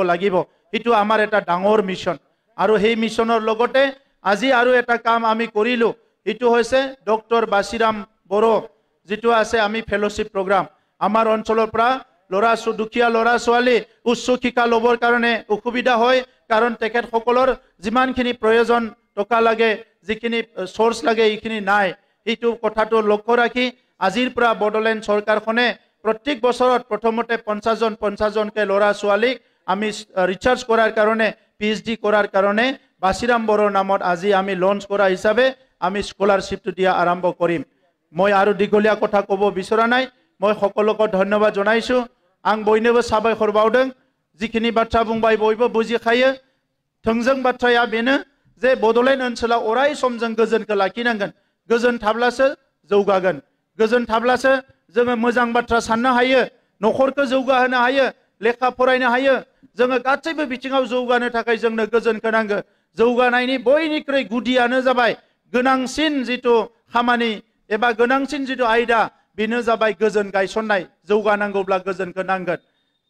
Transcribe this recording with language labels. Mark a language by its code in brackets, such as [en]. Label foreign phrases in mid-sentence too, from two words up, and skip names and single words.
[as] লাগিব এটো আমাৰ এটা ডাঙৰ মিশন আৰু সেই মিশনৰ লগতে আজি আৰু এটা কাম আমি কৰিলো এটো হৈছে ডক্টৰ বাসিৰাম বড়ো যেটো আছে আমি ফেলোশিপ প্ৰগ্ৰাম আমাৰ অঞ্চলৰ পৰা দুখীয়া লৰা ছোৱালী উচ্চ শিক্ষা লবৰ কাৰণে অসুবিধা হয় কাৰণ তেখেত সকলৰ যিমানখিনি প্ৰয়োজন টকা লাগে যিখিনি সোৰ্স লাগে এইখিনি নাই এইটো কথাটো লক্ষ্য ৰাখি আজিৰ পৰা বডলেণ্ড চৰকাৰখনে প্ৰত্যেক বছৰত প্ৰথমতে 50 জনকে লৰা ছোৱালীক আমি ৰিচাৰ্জ কৰাৰ কাৰণে পিএইচডি কৰাৰ কাৰণে বাসিৰাম বড়োৰ নামত আজি আমি লঞ্চ কৰা হিচাপে আমি স্কলাৰশ্বিপটো দিয়া আৰম্ভ কৰিম মই আৰু দীঘলীয়া কথা ক'ব বিচৰা নাই মই সকলোকে ধন্যবাদ জনাইছো [brx] आं बयनोबो साबायखर बावदों जिखिनि बाथ्रा बुंबाय बयबो बुजिखायो थोंजों बाथ्राया बेनो जे बडलेण्ड ओनसोलाव अराय सम जों गोजोनखौ लाखिनांगोन गोजोन थाब्लासो जौगागोन गोजोन थाब्लासो जोङो मोजां बाथ्रा साननो हायो नखरखौ जौगाहोनो हायो लेखा फरायनो हायो जोङो गासैबो बिथिङाव जौगानो थाखाय जोंनो गोजोनखौ नांगौ जौगानायनि बयनिख्रुइ गुदियानो जाबाय गोनांसिन जितु खामानि एबा गोनांसिन जितु आयदा बेनो जाबाय गोजोन गायसननाय जौगानांगौब्ला गोजोनखौ नांगोन दा